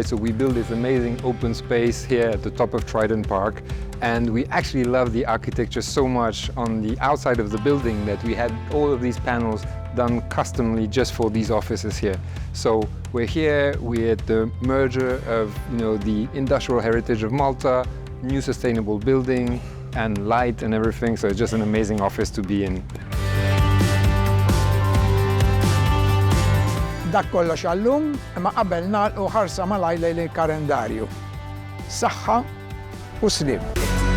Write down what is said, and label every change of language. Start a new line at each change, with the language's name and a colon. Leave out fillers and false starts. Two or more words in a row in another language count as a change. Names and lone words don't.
English: So we built this amazing open space here at the top of Trident Park, and we actually love the architecture so much on the outside of the building that we had all of these panels done customly just for these offices here. So we're here, we're at the merger of the industrial heritage of Malta, new sustainable building, and light and everything. So it's just an amazing office to be in.
Maltese: Dak kollox għallum, imma qabel nagħlqu ħarsa malajr lejn il-kalendarju. Saħħa u slim.